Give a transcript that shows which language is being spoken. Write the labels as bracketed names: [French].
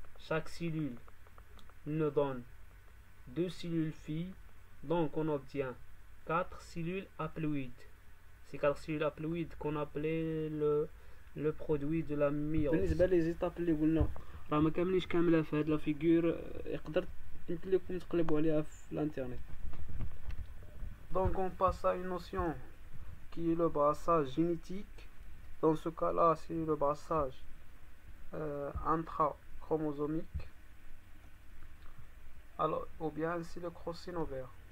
[French] Chaque cellule nous donne deux cellules filles, donc on obtient 4 cellules haploïdes. Ces 4 cellules haploïdes qu'on appelait le produit de la myose. [Arabic] بالنسبة لي زيتاب اللي قلنا راه ما كاملينش كاملة في هاد لا فيغور، يقدر يمكن لكم تقلبوا عليها في الانترنت. [French] Donc on passe à une notion qui est le brassage génétique. Dans ce cas-là, c'est le brassage intrachromosomique. Alors, ou bien c'est le crossing over.